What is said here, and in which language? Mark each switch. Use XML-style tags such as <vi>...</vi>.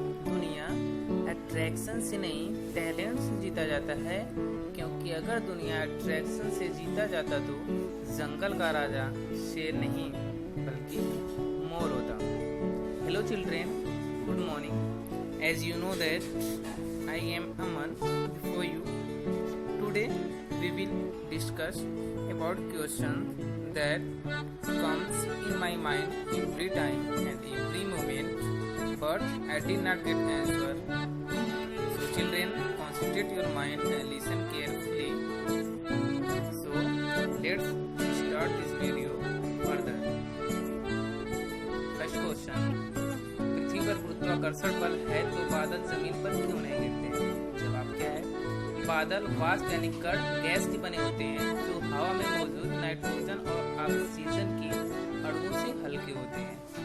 <hi>दुनिया अट्रैक्शन से नहीं टैलेंट से जीता जाता है, क्योंकि अगर दुनिया अट्रैक्शन से जीता जाता तो जंगल का राजा शेर नहीं बल्कि मोर होता।</hi> <en>Hello children, good morning. As you know that I am Aman before you. Today we will discuss about questions that comes in my mind every time and every moment, but I did not get answer. So children, concentrate your mind and listen carefully. So let's start this video further. First question:</en> <hi>पृथ्वी पर गुरुत्वाकर्षण बल है तो बादल जमीन पर क्यों नहीं गिरते? जवाब क्या है? बादल वाष्प यानी कण गैस के बने होते हैं जो हवा में मौजूद नाइट्रोजन और ऑक्सीजन के अणुओं से हल्के होते हैं।</hi>